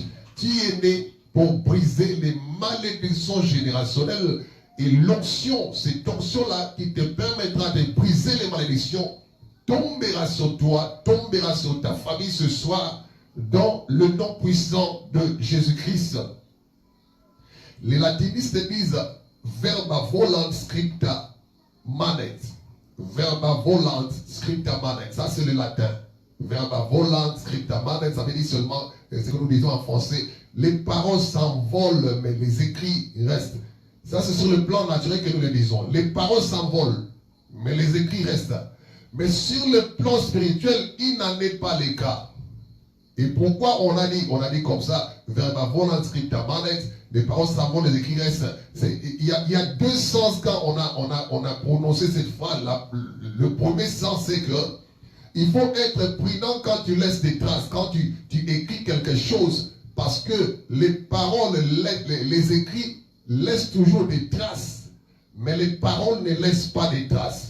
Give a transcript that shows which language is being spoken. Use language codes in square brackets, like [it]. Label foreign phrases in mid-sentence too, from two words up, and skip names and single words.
[fr] Tu es né pour briser les malédictions générationnelles. Et l'onction, cette onction-là qui te permettra de briser les malédictions, tombera sur toi, tombera sur ta famille ce soir, dans le nom puissant de Jésus-Christ. Les latinistes disent [la] verba volant scripta manet. Verba volant scripta manet. [fr] Ça c'est le latin. [la] Verba volant scripta manet, [fr] ça veut dire seulement ce que nous disons en français. Les paroles s'envolent, mais les écrits restent. Ça c'est sur le plan naturel que nous le disons. Les paroles s'envolent, mais les écrits restent. Mais sur le plan spirituel, il n'en est pas le cas. Et pourquoi on a dit comme ça, [la] verba volant scripta manet, [fr] les paroles s'envolent, les écrits restent. Il y a deux sens quand on a prononcé cette phrase. Le premier sens, c'est que il faut être prudent quand tu laisses des traces, quand tu écris quelque chose, parce que les paroles, les écrits laissent toujours des traces, mais les paroles ne laissent pas des traces.